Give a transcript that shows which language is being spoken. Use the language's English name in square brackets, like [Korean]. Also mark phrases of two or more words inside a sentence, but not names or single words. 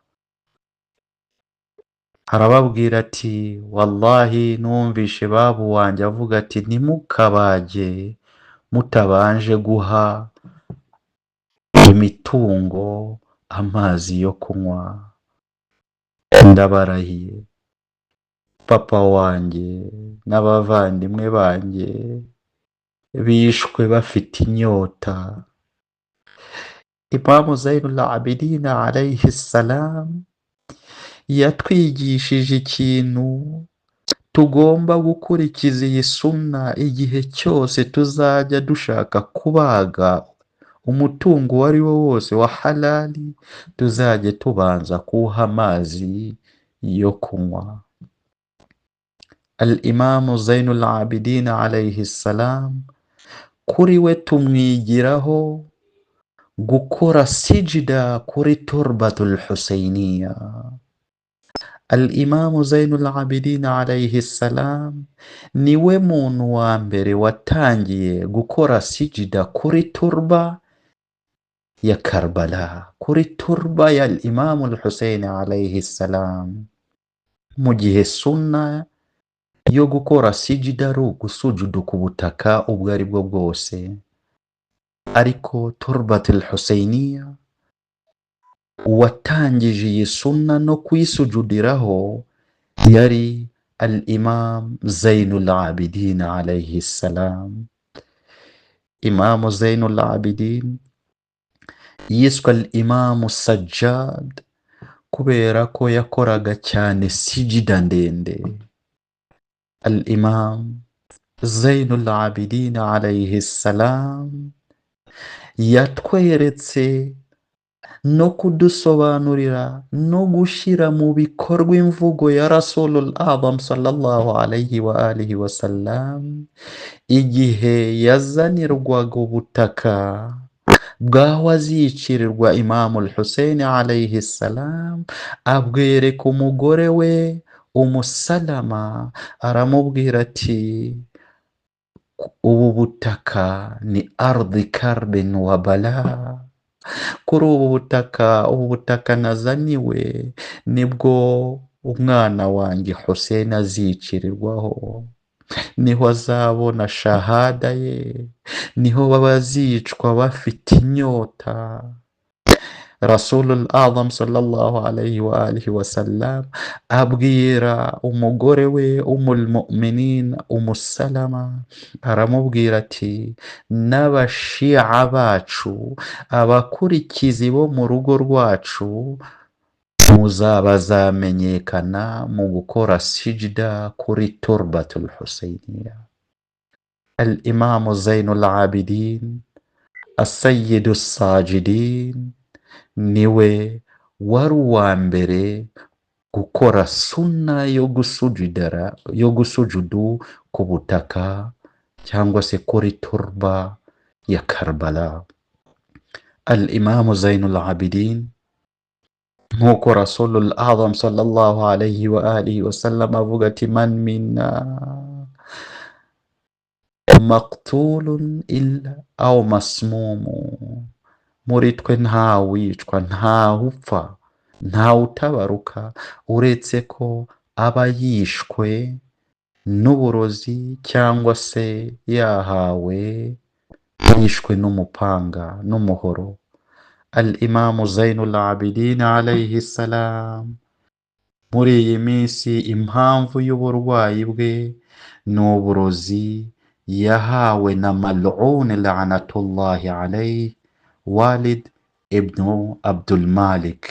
[Kinyarwanda] Arababwira ati wallahi numvishe babu wanjye avuga ati ntimukabage mutabanje guha imitungo amazi yo kunywa. Ndabarahiye papa wanjye n'abavandimwe banjye bishwe bafite inyota. Imamu Zainul Abidin [Arabic] عليه السلام [Kinyarwanda] yatwigishije ikintu tugomba gukurikiza iyi sunna. Igihe cyose tuzajya dushaka kubaga umutungo uwo ari wo wose wa halali, tuzajye tubanza kuwuha amazi yo kunywa. Al-Imamu Zainul Abidin [Arabic] عليه السلام [Kinyarwanda] kuri we tumwigiraho gukora sijida kuri [Arabic] التربة الحسينية. [Kinyarwanda] Al-Imamu Zainul Abidin [Arabic] عليه السلام [Kinyarwanda] niwe muntu wa mbere watangiye gukora sijida kuri turba ya Karbala, kuri turba ya [Arabic] الإمام الحسين عليه السلام. [Kinyarwanda] Mu gihe sunna yo gukora sijida ari ugusujuda ku butaka ubwo ari bwo bwose, ariko [Arabic] التربة الحسينية [Kinyarwanda] uwatangije iyi sunna no kuyisujudiraho yari Al-Imam Zainul Abidin [Arabic] عليه السلام. [Kinyarwanda] imamu Zainul Abidin yiswe [Arabic] الإمام السجاد [Kinyarwanda] kubera ko yakoraga cyane sijida ndende. Al imam Zainul Abidin [Arabic] عليه السلام [Kinyarwanda] yatweretse no kudusobanurira no gushyira mu bikorwa imvugo ya [Arabic] الرسول الأعظم صلى الله عليه وآله وسلم [Kinyarwanda] igihe yazanirwaga ubutaka bwaho azicirirwa Imamu Hussein [Arabic] عليه السلام, [Kinyarwanda] abwereka umugore we Umusalama, aramubwira ati ubu butaka ni [Arabic] أرض كرب وبلاء. [Kinyarwanda] Kuri ubu butaka nazaniwe nibwo umwana wanjye Hussein azicirirwaho, niho azabona shahada ye, niho bazicwa bafite inyota. [Arabic] الرسول الأعظم صلى الله عليه وآله وسلم [Kinyarwanda] abwira umugore we Mu'minin Umusalama, aramubwira ati n'abashia bacu, abakurikizi bo mu rugo rwacu, bazamenyekana mu gukora sijda kuri [Arabic] التربة الحسينية. [Kinyarwanda] Al imamu Zainul Abidin [Arabic] السيد الساجدين [Kinyarwanda] niwe wari uwa mbere gukora suna yo gusujudu ku butaka cyangwa se kuri turba ya Karbala. Al imamu Zainul Abidin nk'uko [Arabic] الرسول الأعظم صلى الله عليه وآله وسلم [Kinyarwanda] avuga ati [Arabic] من منا مقتول إلا أو مسموم, [Kinyarwanda] muri twe ntawicwa, ntawupfa, ntawutabaruka uretse ko aba yishwe n'uburozi cyangwa se yishwe n'umupanga n'umuhoro. Al imamu Zainul Abidin [Arabic] عليه السلام [Kinyarwanda] muri iyi minsi impamvu y'uburwayi bwe ni uburozi yahawe na [Arabic] ملعون لعنة الله عليه [Kinyarwanda] Walid ibn Abdul Malik.